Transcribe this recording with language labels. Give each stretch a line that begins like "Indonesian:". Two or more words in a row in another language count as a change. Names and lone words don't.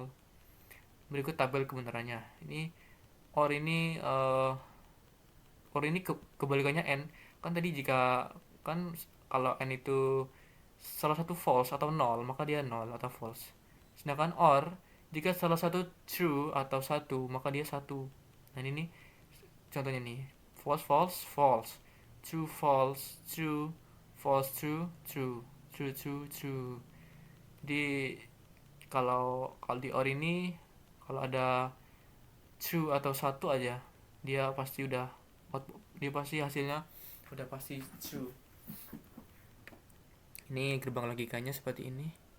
Indonesian: Berikut tabel kebenarannya. Ini OR ini kebalikannya N. Kan tadi jika kan kalau N itu salah satu false atau 0, maka dia 0 atau false. Sedangkan OR, jika salah satu true atau 1, maka dia 1. Nah ini contohnya nih.
English: False, false, false. True, false, true. False, true, true. True, true, true.
Indonesian: Di kalau di OR ini, kalau ada true atau 1 aja, dia pasti hasilnya udah pasti true. Ini gerbang logikanya seperti ini.